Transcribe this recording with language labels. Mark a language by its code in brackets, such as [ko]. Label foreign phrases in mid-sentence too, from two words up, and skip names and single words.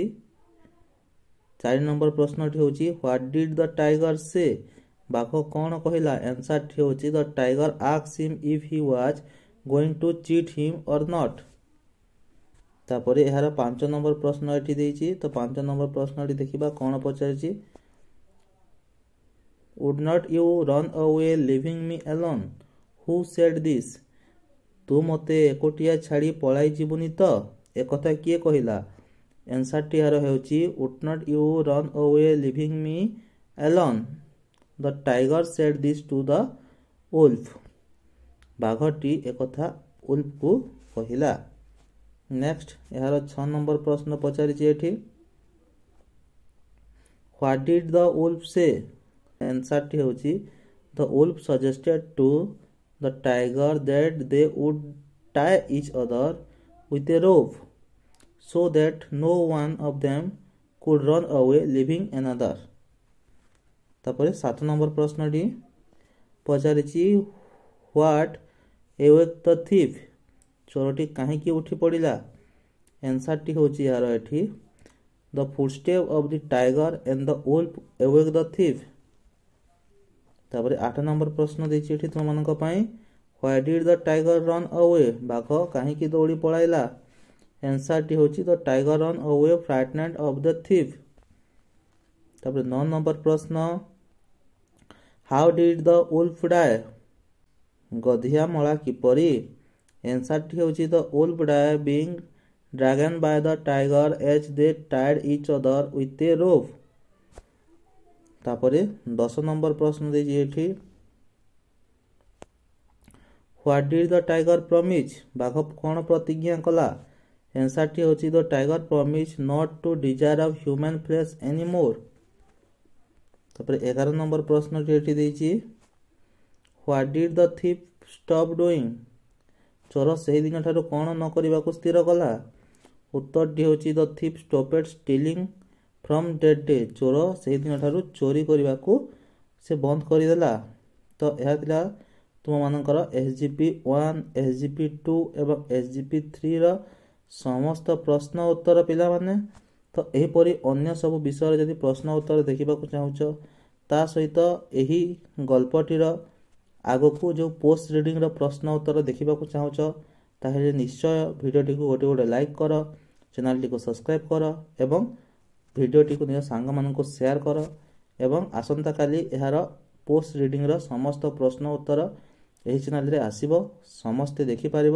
[en] 4 [or] ନମ୍ବର ପ୍ରଶ୍ନଟି ହେଉଛି [en] what did the tiger say? [or] ବାଘ କ'ଣ କହିଲା? ଆନ୍ସରଟି ହେଉଛି [en] the tiger asked him if he was going to cheat him or not. [or] ତାପରେ ଏହାର 5 ନମ୍ବର ପ୍ରଶ୍ନ ଏଠି ଦେଇଛି। ତ 5 ନମ୍ବର ପ୍ରଶ୍ନଟି ଦେଖିବା କ'ଣ ପଚାରିଛି। [en] Would not you run away leaving me alone? Who said this? [or] ତୁ ମୋତେ ଏକୁଟିଆ ଛାଡ଼ି ପଳାଇ ଯିବୁନି ତ? ଏକଥା କିଏ କହିଲା? ଆନ୍ସରଟି ଏହାର ହେଉଛି [en] would not you run away leaving me alone? The tiger said this to the wolf. [or] ବାଘଟି ଏକଥା ଉଲ୍ଫକୁ କହିଲା। ନେକ୍ସଟ ଏହାର 6 ନମ୍ବର ପ୍ରଶ୍ନ ପଚାରିଛି ଏଠି [en] What did the wolf say? [or] ଆନ୍ସରଟି ହେଉଛି [en] The wolf suggested to the tiger that they would tie each other with a rope so that no one of them could run away leaving another. [or] ତାପରେ 7 ନମ୍ବର ପ୍ରଶ୍ନଟି ପଚାରିଛି [en] What awoke the thief? [or] ଚୋରଟି କାହିଁକି ଉଠି ପଡ଼ିଲା? ଆନ୍ସରଟି ହେଉଛି ଏହାର ଏଠି [en] The footsteps of the tiger and the wolf awoke the thief. [or] ତାପରେ 8 ନମ୍ବର ପ୍ରଶ୍ନ ଦେଇଛି ଏଠି ତୁମମାନଙ୍କ ପାଇଁ [en] Why did the tiger run away? [or] ବାଘ କାହିଁକି ଦୌଡ଼ି ପଳାଇଲା? ଆନ୍ସରଟି ହେଉଛି [en] The tiger ran away frightened of the thief. [or] ତାପରେ 9 ନମ୍ବର ପ୍ରଶ୍ନ [en] How did the wolf die? [or] ଗଧିଆ ମଳା କିପରି? ଆନ୍ସରଟି ହେଉଛି [en] The wolf died being dragged by the tiger as they tied each other with a rope. [or] ତାପରେ 10 ନମ୍ବର ପ୍ରଶ୍ନ ଦେଇଛି ଏଠି [en] What did the tiger promise? [or] ବାଘ କ'ଣ ପ୍ରତିଜ୍ଞା କଲା? ଆନ୍ସରଟି ହେଉଛି [en] The tiger promised not to desire of human flesh anymore. [or] ତାପରେ 11 ନମ୍ବର ପ୍ରଶ୍ନଟି ଏଠି ଦେଇଛି [en] What did the thief stop doing? [or] ଚୋର ସେହି ଦିନଠାରୁ କ'ଣ ନ କରିବାକୁ ସ୍ଥିର କଲା? ଉତ୍ତରଟି ହେଉଛି [en] The thief stopped stealing from that day. [or] ଚୋର ସେହି ଦିନଠାରୁ ଚୋରି କରିବାକୁ ସେ ବନ୍ଦ କରିଦେଲା। ତ ଏହା ଥିଲା ତୁମମାନଙ୍କର SGP1, SGP2 ଏବଂ SGP3ର ସମସ୍ତ ପ୍ରଶ୍ନ ଉତ୍ତର ପିଲାମାନେ। ତ ଏହିପରି ଅନ୍ୟ ସବୁ ବିଷୟରେ ଯଦି ପ୍ରଶ୍ନ ଉତ୍ତର ଦେଖିବାକୁ ଚାହୁଁଛ ତା ସହିତ ଏହି ଗଳ୍ପଟିର ଆଗକୁ ଯେଉଁ ପୋଷ୍ଟ ରିଡ଼ିଂର ପ୍ରଶ୍ନ ଉତ୍ତର ଦେଖିବାକୁ ଚାହୁଁଛ ତାହେଲେ ନିଶ୍ଚୟ ଭିଡ଼ିଓଟିକୁ ଗୋଟେ ଲାଇକ୍ କର, ଚ୍ୟାନେଲଟିକୁ ସବସ୍କ୍ରାଇବ୍ କର ଏବଂ ଭିଡ଼ିଓଟିକୁ ନିଜ ସାଙ୍ଗମାନଙ୍କୁ ସେୟାର କର ଏବଂ ଆସନ୍ତାକାଲି ଏହାର ପୋଷ୍ଟ ରିଡ଼ିଂର ସମସ୍ତ ପ୍ରଶ୍ନ ଉତ୍ତର ଏହି ଚ୍ୟାନେଲରେ ଆସିବ, ସମସ୍ତେ ଦେଖିପାରିବ।